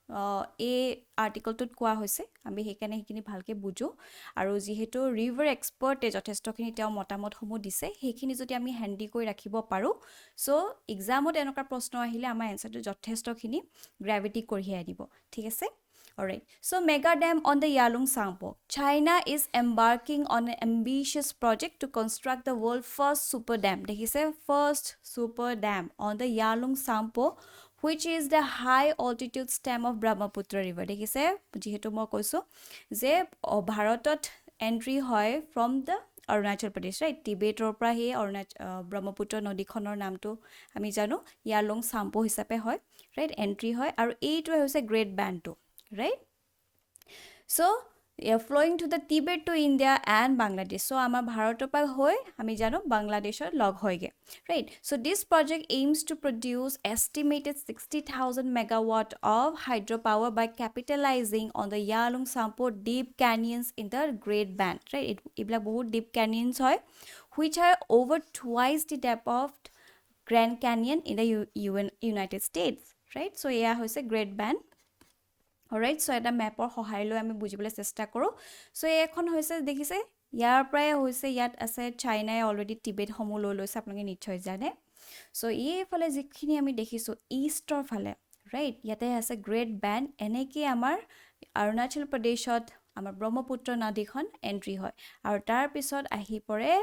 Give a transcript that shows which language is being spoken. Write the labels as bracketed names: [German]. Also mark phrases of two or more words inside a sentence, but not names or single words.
[Assamese] এই আৰ্টিকলটোত কোৱা হৈছে আমি হেকানে হেখিনি ভালকে বুজো আৰু যেহেতু [English] river expert [Assamese] যথেষ্টখিনি তেওঁ মতামত সমূহ দিছে হেখিনি যদি আমি হ্যান্ডি কৰি ৰাখিব পাৰো [English] so exam [Assamese] এনেকুৱা প্ৰশ্ন আহিলে আমাৰ এনসাৰটো যথেষ্টখিনি গ্ৰেভিটি কঢ়িয়াই দিব ঠিক আছে [English] alright so mega dam on the Yarlung Tsangpo China is embarking on an ambitious project to construct the world first super dam dekhise first super dam on the Yarlung Tsangpo which is the high altitude stem of Brahmaputra river [Assamese] দেখিছে যেহেতু মই কৈছোঁ যে ভাৰতত entry হয় [English] from the Arunachal Pradesh right [Assamese] তিব্বতৰ পৰা হে ব্ৰহ্মপুত্ৰ নদীখনৰ নাম তো আমি জানো Yarlung Tsangpo হিচাপে হয় [English] right [Assamese] entry হয় আৰু এইটো হৈছে [English] great band to right so flowing to the Tibet to India and Bangladesh so [Assamese] আমাৰ ভাৰতৰ পা হয় আমি জানো বাংলাদেশৰ লগ হয়গৈ [English] right so this project aims to produce estimated 60000 megawatt of hydropower by capitalizing on the Yarlung Tsangpo deep canyons in the Great Band right [Assamese] ইবিলা বহুত [English] deep canyons hoy which are over twice the depth of Grand Canyon in the United States right so yeah hoise Great Band alright so [Assamese] এটা ম্যাপৰ সহায় লৈ আমি বুজিবলৈ চেষ্টা কৰো so এখন হৈছে দেখিছে ইয়াৰ প্ৰায় হৈছে ইয়াত আছে চাইনাই অলৰেডি টিবেট সমূহ লৈ লৈছে আপোনালোকে নিশ্চয় জানে so এই ফালে যিখিনি আমি দেখিছো ইষ্টৰ ফালে ৰাইট ইয়াতে আছে গ্ৰেট ব্যান্ড এনেকি আমাৰ অৰুণাচল প্ৰদেশত আমাৰ ব্ৰহ্মপুত্ৰ নদীখন এন্ট্ৰি হয় আৰু তাৰ পিছত আহি পৰে